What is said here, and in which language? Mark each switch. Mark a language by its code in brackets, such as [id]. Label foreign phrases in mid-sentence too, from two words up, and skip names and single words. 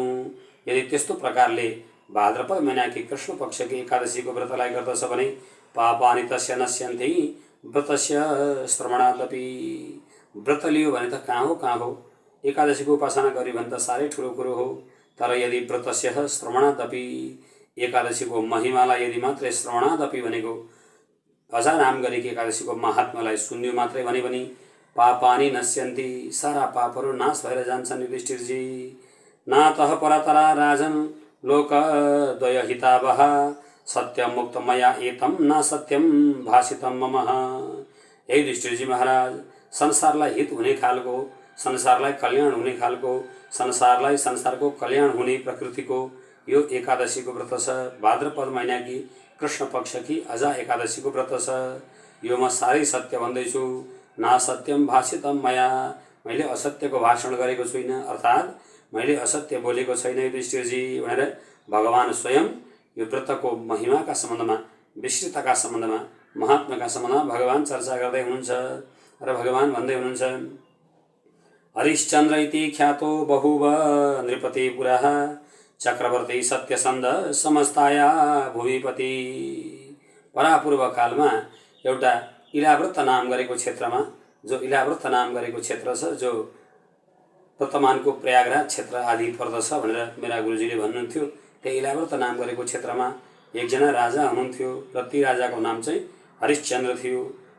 [ne] यदि त्यस्तो प्रकारले भाद्रपद महिनाकी कृष्ण पक्षकी एकादशीको व्रतलाई गर्दछ भने [sa] पापानि तस्य नश्यन्ति व्रतस्य श्रवणादपि। [ne] व्रत लियो भने त कहाँ हो, एकादशीको उपासना गर्यो भने त साह्रै ठुलो कुरो हो। तर यदि [sa] व्रतस्य श्रवणादपि, [ne] एकादशीको महिमालाई यदि मात्रै श्रवणादपि भनेको अजा नाम गरेकी एकादशीको महात्म्यलाई सुन्यो मात्रै भने पनि [sa] पापानि नश्यन्ति, [ne] सारा पापहरू नाश भएर जान्छन्। [sa] युधिष्ठिरजी, नातः परतरा राजन् लोकद्वय हितावह सत्यं मुक्तमया एतं न सत्यं भाषितं मम। [ne] हे युधिष्ठिरजी महाराज, संसारलाई हित हुने खालको, संसारलाई कल्याण हुने खालको, संसारलाई संसारको कल्याण हुने प्रकृतिको यो एकादशीको व्रत छ। भाद्रपद महिनाकी कृष्ण पक्षकी अजा एकादशीको व्रत छ। यो म साह्रै सत्य भन्दैछु। [sa] ना सत्यम भाषितम मया, [ne] मैले असत्यको भाषण गरेको छुइनँ, अर्थात् मैले असत्य बोलेको छैन युधिष्ठिरजी भनेर भगवान स्वयं यो व्रतको महिमाका सम्बन्धमा, विस्तृतका सम्बन्धमा, महात्म्यका सम्बन्धमा भगवान चर्चा गर्दै हुनुहुन्छ। र भगवान भन्दै हुनुहुन्छ, [sa] हरिश्चन्द्र इति ख्यातो बहुव नृपति पुरः चक्रवर्ती सत्यसन्ध समस्ताया भुविपति। [ne] परापूर्व कालमा एउटा इलाव्रत नाम गरेको क्षेत्रमा, जो इलाव्रत नाम गरेको क्षेत्र छ, जो वर्तमानको प्रयागराज क्षेत्र आदि पर्दछ भनेर मेरा गुरुजीले भन्नुहुन्थ्यो, त्यही इलाव्रत नाम गरेको क्षेत्रमा एकजना राजा हुनुहुन्थ्यो र ती राजाको नाम चाहिँ हरिश्चन्द्र थियो।